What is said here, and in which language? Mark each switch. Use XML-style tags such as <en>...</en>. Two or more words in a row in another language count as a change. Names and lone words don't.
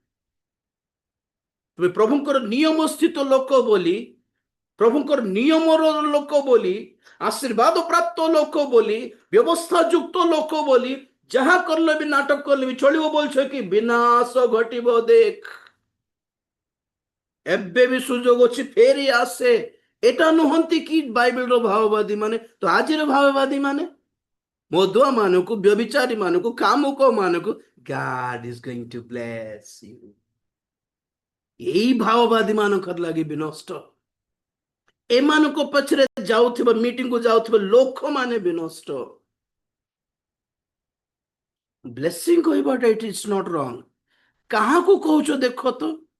<or>ତୁମେ ପ୍ରଭୁଙ୍କର ନିୟମ ସ୍ଥିତ ଲୋକ ବୋଲି, ପ୍ରଭୁଙ୍କର ନିୟମର ଲୋକ ବୋଲି, ଆଶୀର୍ବାଦ ପ୍ରାପ୍ତ ଲୋକ ବୋଲି, ବ୍ୟବସ୍ଥା ଯୁକ୍ତ ଲୋକ ବୋଲି, ଯାହା କରିଲେ ବି, ନାଟକ କରିଲେ ବି ଚଳିବ ବୋଲଛ କି ବିନାଶ ଘଟିବ ଦେଖ। ଏବେ ବି ସୁଯୋଗ ଅଛି, ଫେରି ଆସେ। এটা ନୁହନ୍ତି କି ବାଇବେଲର ଭାବବାଦୀ ମାନେ? ତ ଆଜିର ଭାବବାଦୀ ମାନେ, ମଦୁଆ ମାନଙ୍କୁ, ବ୍ୟଭିଚାରୀ ମାନଙ୍କୁ, କାମୁକ ମାନଙ୍କୁ</or> <en>God is going to bless you,</en> <or>ଏଇ ଭାବବାଦୀ ମାନଙ୍କର ଲାଗି ବିନଷ୍ଟ। ଏମାନଙ୍କ ପଛରେ ଯାଉଥିବା, ମିଟିଂକୁ ଯାଉଥିବା ଲୋକମାନେ ବିନଷ୍ଟ।</or> <en>ବ୍ଲେସିଂ କହିବାଟା it is not wrong.</en> <or>କାହାକୁ କହୁଛ ଦେଖ ତ?</or>